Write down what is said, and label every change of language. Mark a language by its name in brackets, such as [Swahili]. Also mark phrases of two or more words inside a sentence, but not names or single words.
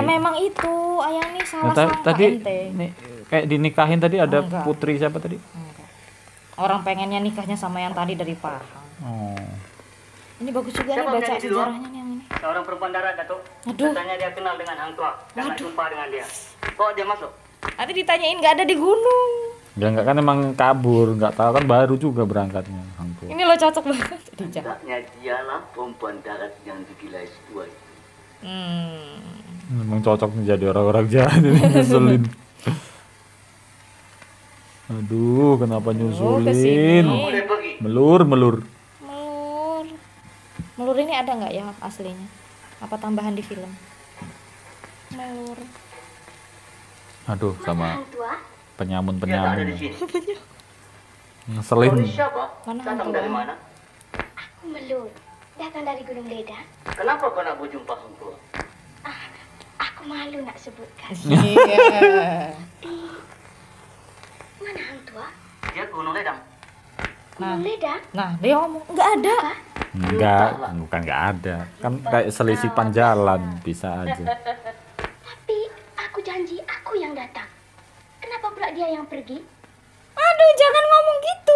[Indonesian] Ya memang itu, ayang nih Nah, salah tadi ente. nih, kayak dinikahin tadi ada Enggak. putri siapa tadi? Enggak. Orang pengennya nikahnya sama yang tadi dari Pahang. Oh. Ini bagus juga nih Siapa baca penyanyi di luar? sejarahnya nih yang ini. [Malay] Seorang perempuan darat, Datuk. [Indonesian] Aduh. [Malay] Katanya dia kenal dengan Hang Tuah dan nak jumpa dengan dia. [Indonesian] Kok dia masuk? Nanti ditanyain nggak ada di gunung. Ya enggak, kan emang kabur, enggak tahu kan baru juga berangkatnya Hang Tuah. Ini lo cocok banget. Jadi jahat. [Malay] Hendaknya dialah perempuan darat yang digilai setua itu. [Indonesian] Memang cocok nih jadi orang-orang jahat ini, ngeselin. Aduh, kenapa nyusulin? kesini. [Malay] Boleh pergi. Melur. Melur. [Indonesian] Melur ini ada nggak ya aslinya? Apa tambahan di film? Melur. Aduh, sama Hang Tuah? [Malay] Dia tak ada di penyamun-penyamun. sini. [Indonesian] Ngeselin. [Malay] Kau ni siapa? Mana Datang Hang dari Tuah? mana? Aku Melur. Datang dari Gunung Ledang. Kenapa kau nak berjumpa Hang Tuah? Aku malu nak sebutkan. [Indonesian] Iya. [Malay] Mana Hang Tuah? Dia ke Gunung Ledang. Gunung Ledang? [Indonesian] Nah, dia ngomong nggak ada. Enggak, bukan enggak ada. Kan kayak selisipan jalan bisa aja. [Malay] Tapi aku janji aku yang datang. Kenapa pula dia yang pergi? [Indonesian] Aduh, jangan ngomong gitu.